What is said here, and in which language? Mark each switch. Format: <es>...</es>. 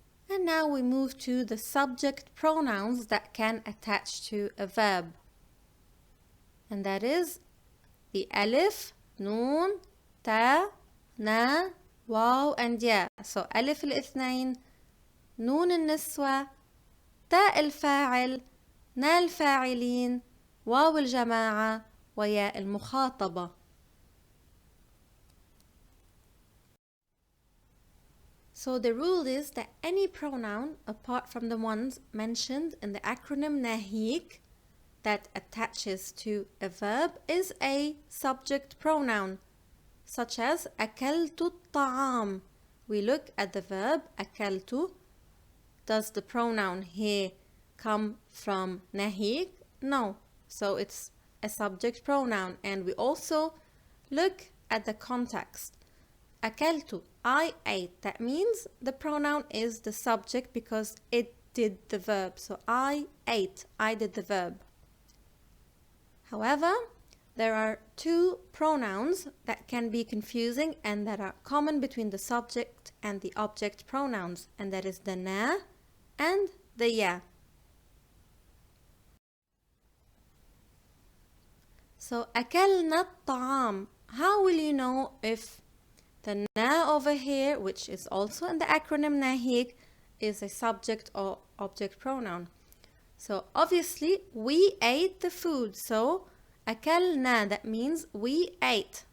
<en>And now we move to the subject pronouns that can attach to a verb, and that is the alif, nun, ta, na, واو and يا.</en> <ar>So ألف الاثنين, نون النسوة, تاء الفاعل, نا الفاعلين, واو الجماعة, وياء المخاطبة.</ar> <en>So the rule is that any pronoun apart from the ones mentioned in the acronym ناهيك that attaches to a verb is a subject pronoun, such as</en> <ar>أكلت الطعام.</ar> <en>We look at the verb أكلت. Does the pronoun here come from ناهيك? No. So it's a subject pronoun. And we also look at the context. أكلت, I ate. That means the pronoun is the subject because it did the verb. So I ate, I did the verb. However, there are two pronouns that can be confusing and that are common between the subject and the object pronouns, and that is the na and the ya.</en> <ar>So أكلنا الطعام.</ar> <en>How will you know if the na over here, which is also in the acronym ناهيك, is a subject or object pronoun? So obviously we ate the food, so أكلنا, that means we ate.</en>